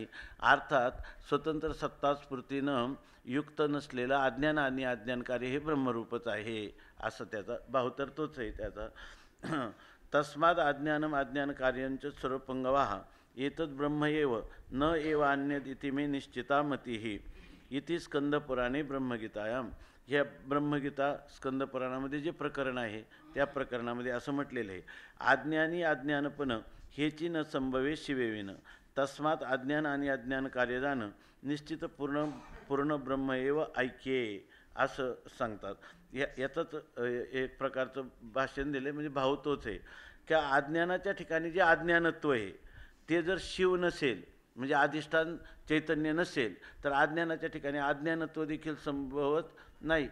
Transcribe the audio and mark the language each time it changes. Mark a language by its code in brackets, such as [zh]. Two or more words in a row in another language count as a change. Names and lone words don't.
[mr] अर्थात स्वतंत्र सत्ता स्फूर्तीनं युक्त नसलेलं अज्ञान आणि अज्ञानकार्य हे ब्रह्मरूपच आहे, असं त्याचा भाव तर तोच आहे त्याचा. [sa] तस्माद अज्ञानम अज्ञानकार्यंच सर्वपंगवाः एतद् ब्रह्म एव न एव अन्यद इति मे निश्चिता मतिः इति स्कंदपुराणे ब्रह्मगीतायाम. [mr] ह्या ब्रह्मगीता स्कंदपुराणामध्ये जे प्रकरण आहे त्या प्रकरणामध्ये असं म्हटलेलं आहे, अज्ञानी अज्ञानपण हेची न संभवे शिवेविन तस्मात अज्ञान आणि अज्ञान कार्यदान निश्चित पूर्ण ब्रह्म एव ऐक्ये, असं सांगतात. याचंच एक प्रकारचं भाषण दिलं, म्हणजे भाव तोच आहे की अज्ञानाच्या ठिकाणी जे अज्ञानत्व आहे ते जर शिव नसेल, म्हणजे अधिष्ठान चैतन्य नसेल, तर अज्ञानाच्या ठिकाणी अज्ञानत्व देखील संभवत नाही.